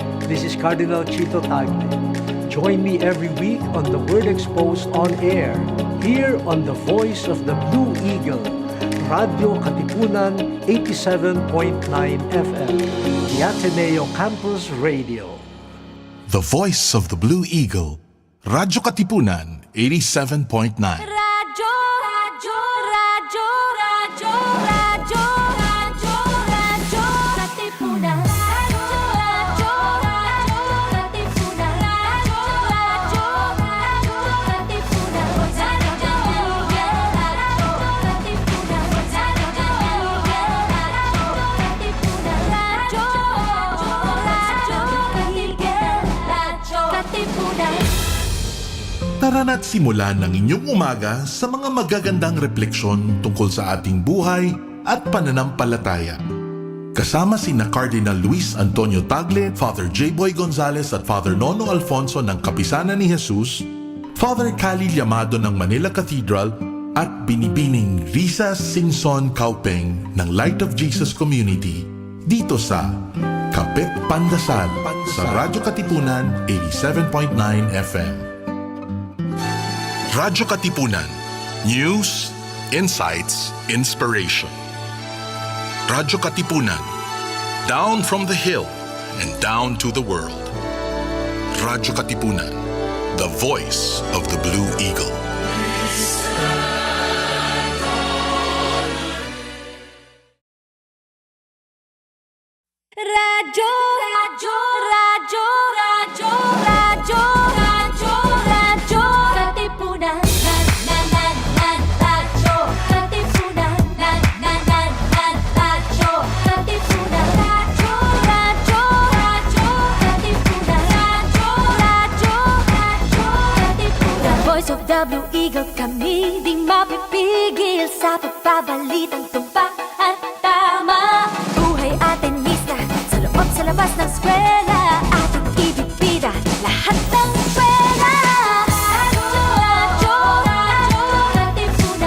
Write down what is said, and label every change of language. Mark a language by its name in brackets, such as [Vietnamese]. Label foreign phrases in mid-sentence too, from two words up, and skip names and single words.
[English] This is Cardinal Chito Tagle. Join me every week on the Word Exposed on Air, here on the Voice of the Blue Eagle, Radio Katipunan 87.9 FM, the Ateneo Campus Radio. The Voice of the Blue Eagle, Radyo Katipunan 87.9. Radyo, radyo, radyo, radyo, radyo, radyo, radyo, Katipunan. Radyo, radyo, radyo, Katipunan. Radyo, radyo, radyo, Katipunan. Radyo, radyo, Katipunan. Radyo, radyo, Katipunan. [Filipino] Tara na't simulan ng inyong umaga sa mga magagandang refleksyon tungkol sa ating buhay at pananampalataya. Kasama sina Cardinal Luis Antonio Tagle, Father J-Boy Gonzales at Father Nono Alfonso ng Kapisanan ni Jesus, Father Cali Llamado ng Manila Cathedral at Binibining Risa Singson Kaupeng ng Light of Jesus Community dito sa Kapit Pandasal sa Radyo Katipunan 87.9 FM. Radyo Katipunan. [English] News, insights, inspiration. Radyo Katipunan. Down from the hill and down to the world. Radyo Katipunan. The voice of the Blue Eagle. Radyo, radyo, radyo, radyo, radyo, radyo, radyo, Katipunan. Radyo, Katipunan. Radyo, Katipunan. Radyo, radyo, radyo, Katipunan. Radyo, radyo, radyo, Katipunan. The voice of the Blue Eagle, [Filipino] kami di mapipigil sa pagbabalitang tumpak at tama. Buhay atenista sa loob sa labas ng eskwela, ating ibibida lahat ng eskwela. Radyo, radyo, radyo, Katipunan.